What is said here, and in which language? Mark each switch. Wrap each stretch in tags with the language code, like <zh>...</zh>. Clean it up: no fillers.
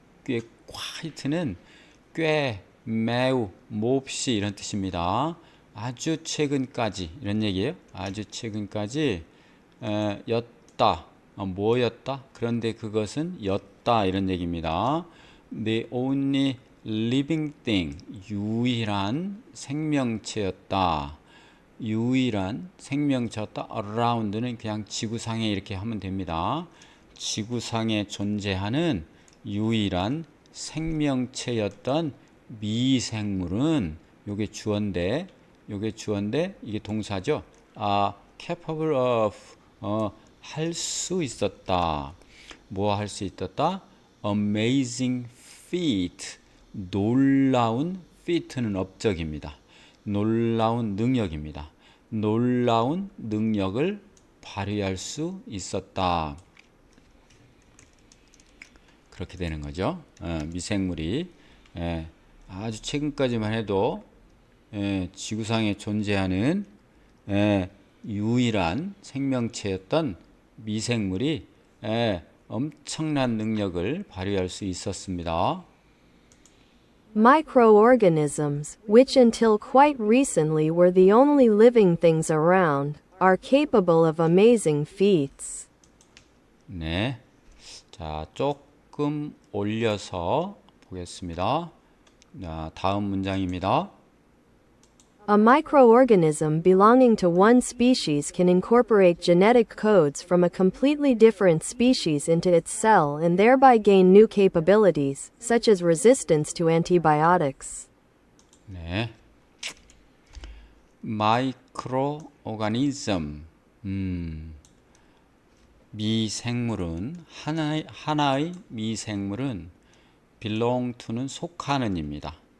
<ko>꽤 quite는 꽤 매우 몹시 이런 뜻입니다. 아주 최근까지 이런 얘기예요. 아주 최근까지 였다. 뭐였다? 그런데 그것은 였다 이런 얘기입니다.</ko> <en>The only living thing</en> <ko>유일한 생명체였다. 유일한 생명체였다. around는 그냥 지구상에 이렇게 하면 됩니다. 지구상에 존재하는 유일한 생명체였던 미생물은 요게 주어인데 이게 동사죠. capable of 할 수 있었다. 뭐 할 수 있었다?</ko> <en>amazing feat</en> <ko>놀라운 feat는 업적입니다. 놀라운 능력입니다. 놀라운 능력을 발휘할 수 있었다. 그렇게 되는 거죠. 미생물이 아주 최근까지만 해도 지구상에 존재하는 유일한 생명체였던 미생물이 엄청난 능력을 발휘할 수 있었습니다.</ko> <en>Microorganisms, which until quite recently were the only living things around, are capable of amazing feats.</en> <ko>네, 자 조금 올려서 보겠습니다. 다음 문장입니다.</ko> <en>A microorganism belonging to one species can incorporate genetic codes from a completely different species into its cell and thereby gain new capabilities, such as resistance to antibiotics.</en> <ko>네, 마이크로오가니즘 미생물은 하나의 미생물은 belong to는 속하는입니다.</ko>